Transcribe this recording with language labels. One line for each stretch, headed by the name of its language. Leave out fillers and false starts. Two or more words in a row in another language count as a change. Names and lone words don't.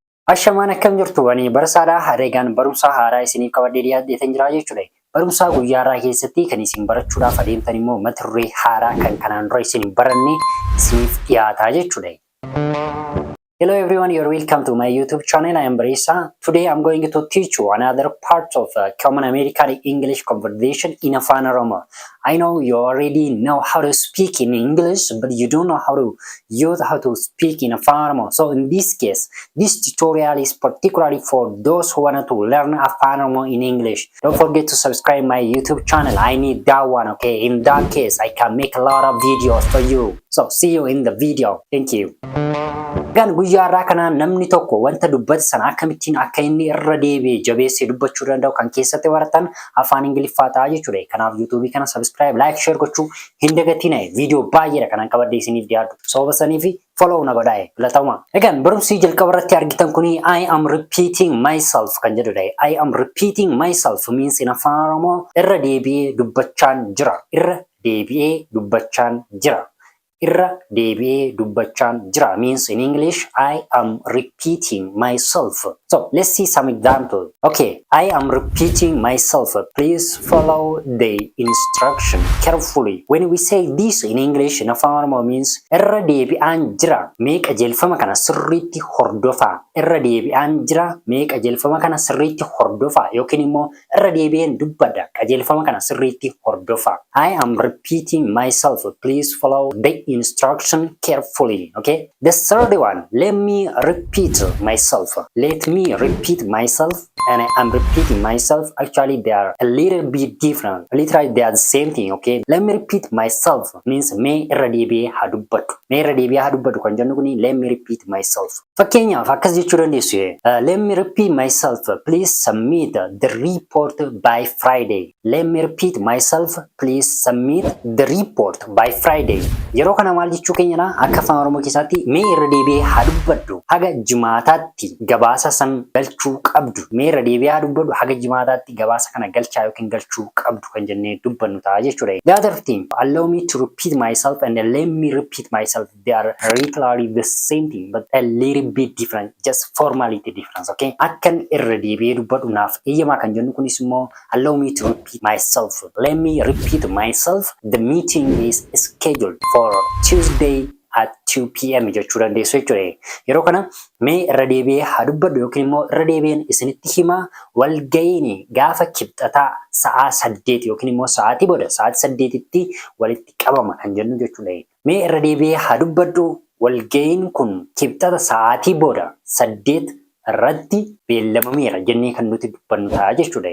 Oromo: Ashamaan akkam jirtu wani barasaadhaa hareegaan barumsa haaraa isiniif qabadhee dhiyaadheetan jira jechuudha. Barumsa guyyaarraa keessatti kan isin barachuudhaaf adeemtan immoo mata duree haaraa kan kanaan dura isin baranne isiniif dhiyaataa jechuudha.
English: Hello everyone, you're welcome to my YouTube channel. I am Beresa. Today I'm going to teach you another part of common American English conversation in Afaan Oromo. I know you already know how to speak in English, but you don't know how to speak in Afaan Oromo. So in this case, this tutorial is particularly for those who want to learn Afaan Oromo in English. Don't forget to subscribe my YouTube channel. I need that one, okay? In that case, I can make a lot of videos for you. So see you in the video. Thank you.
Oromo: Gan guyyaarraa kana namni tokko wanta dubbate sana akkamittiin akka inni irra deebi'ee jabeessee dubbachuu danda'u kan keessatti baratan afaan Ingiliffaa ta'a jechuudha. Kanaaf YouTube kana
English: subscribe, like, share
Oromo: gochuu hin dagatina. Video baay'eedha kanan qabadhee isiniif dhiyaatu. Sababa saniif follow na godhaa filatama. Egaan barumsi jalqaba irratti argitan kuni
English: I am repeating myself
Oromo: kan jedhudha.
English: I am repeating myself means in Afaan Oromoo
Oromo: irra deebi'ee dubbachaan jira. Irra deebi'ee dubbachaan jira. Irra deebi'ee dubbachaan jira
English: means in English I am repeating myself. So let's see some example. Okay, I am repeating myself. Please follow the instruction carefully. When we say this in English in Afaan Oromoo means
Oromo: irra deebi'aan jira. Mee qajeelfama kana sirriitti hordofaa. Irra deebi'aan jira. Mee qajeelfama kana sirriitti hordofaa. Yookiin immoo irra deebi'een dubbadha. Qajeelfama kana sirriitti hordofaa.
English: I am repeating myself. Please follow the instruction carefully. Okay, the third one, let me repeat myself. Let me repeat myself. And I'm repeating myself. Actually, they are a little bit different. Literally, they are the same thing. Okay, let me repeat myself means
Oromo: me irra deebi'ee haa dubbadhu. Me irra deebi'ee haa dubbadhu kan jennu kuni
English: let me repeat myself.
Oromo: Fakkeenyaaf akkas jechuu dandeessu.
English: Let me repeat myself. Please submit the report by Friday. Let me repeat myself. Please submit the report by Friday.
Oromo: Yeroo kana maal jechuu keenyadha akka afaan Oromoo keessatti mee irra deebi'ee haa dubbadhu haga jimaataatti gabaasa san galchuu qabdu. Mee irra deebi'ee haa dubbadhu haga jimaataatti gabaasa kana galchaa yookiin galchuu qabdu kan jennee dubbannu ta'a jechuudha.
English: The other thing, allow me to repeat myself and let me repeat myself. They are literally the same thing but a little bit different, just formality difference.
Oromo: Okay, akkan irra deebi'ee dubbadhu naaf eeyyamaa kan jennu kunis immoo
English: allow me to repeat myself. Let me repeat myself. The meeting is scheduled for Tuesday at 2 p.m.
Oromo: jechuu dandeessu jechuudha. Yeroo kana mee irra deebi'ee haa dubbadhu yookiin immoo irra deebi'een isinitti himaa walga'iin gaafa kibxataa sa'aa 8 yookiin immoo sa'aatii booda sa'aatii 8tti walitti qabama kan jennu jechuudha. Mee irra deebi'ee haa dubbadhu walga'iin kun kibxata sa'aatii booda 8 irratti beellamameera jennee kan nuti dubbannu ta'a jechuudha.